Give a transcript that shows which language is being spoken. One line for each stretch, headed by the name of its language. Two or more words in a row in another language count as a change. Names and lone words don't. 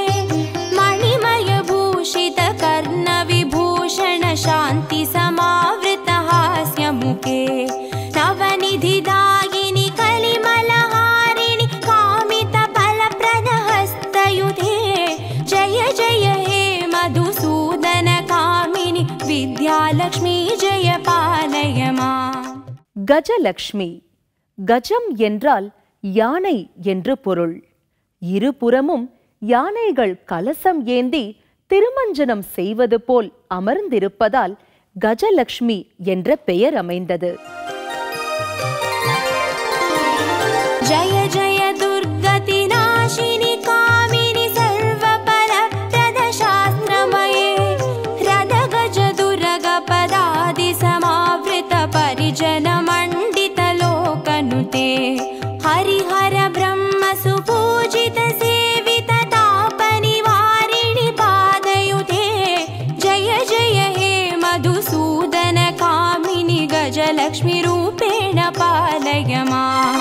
Sanskrit: मणिमय भूषित कर्ण विभूषण शान्ति समावृत हास्यमुखे नवनिधिदायिनि कलिमलहारिणि कामित फलप्रद हस्तयुधे जय जय हे मधुसूदन कामिनि विद्यालक्ष्मी जय पालय माम्.
Tamil: கஜலட்சுமி. கஜம் என்றால் யானை என்று பொருள். இருபுறமும் யானைகள் கலசம் ஏந்தி திருமஞ்சனம் செய்வது போல் அமர்ந்திருப்பதால் கஜலட்சுமி என்ற பெயர் அமைந்தது.
Sanskrit: जय जय दुर्गति नाशिनि कामिनि सर्वफलप्रद शास्त्रमये रदगज दुर्ग पदादि समावृत परिजन मण्डित लोकनुते हरिहर ब्रह्म सुपूजित सेवित तापनिवारिणि पादयुते जय जय हे मधुसूदन कामिनि गजलक्ष्मी रूपेण पालय माम्.